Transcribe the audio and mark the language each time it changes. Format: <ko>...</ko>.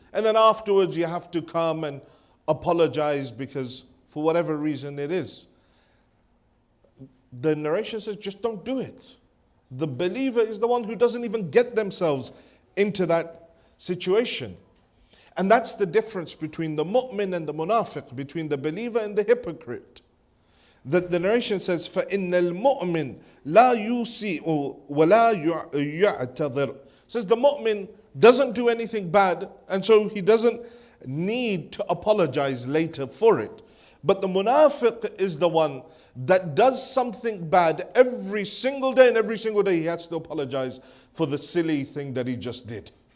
<en>And then afterwards you have to come and apologize because for whatever reason it is. The narration says, just don't do it. The believer is the one who doesn't even get themselves into that situation. And that's the difference between the mu'min and the munafiq, between the believer and the hypocrite. That the narration says,</en> <ar>فَإِنَّ الْمُؤْمِنِ لَا يُسِيءُ وَلَا يُعْتَذِرُ.</ar> <en>Says the mu'min doesn't do anything bad, and so he doesn't need to apologize later for it. But the munafiq is the one that does something bad every single day, and every single day he has to apologize for the silly thing that he just did.</en>